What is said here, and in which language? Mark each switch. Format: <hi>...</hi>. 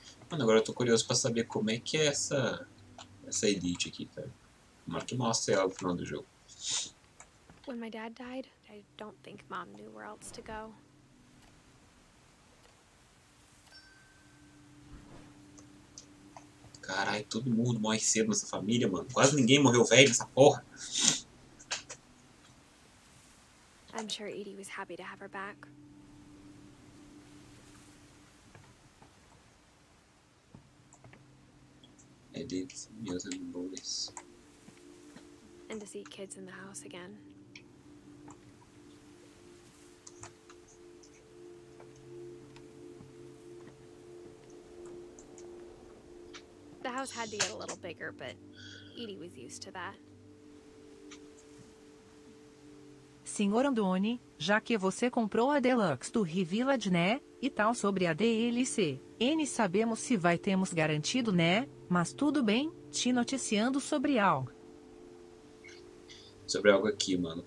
<pt>Mano, agora eu tô curioso pra saber como é que é essa Edith aqui, cara. Como é que mostra ela no final do jogo?</pt> <en>When my dad died, I don't think Mom knew where else to go.</en> <pt>Caralho, todo mundo morre cedo nessa família, mano. Quase ninguém morreu velho nessa porra.</pt> <en>I'm sure Edie was happy to have her back. Edith, meus and boys. And to see kids in the house again. The house had to get a little bigger, but Edie was used to that.</en> <pt>Senhor AnDoni, já que você comprou a Deluxe do Village, né? E tal sobre a DLC. N sabemos se vai termos garantido, né? Mas tudo bem, te noticiando sobre algo. Sobre algo aqui, mano.</pt>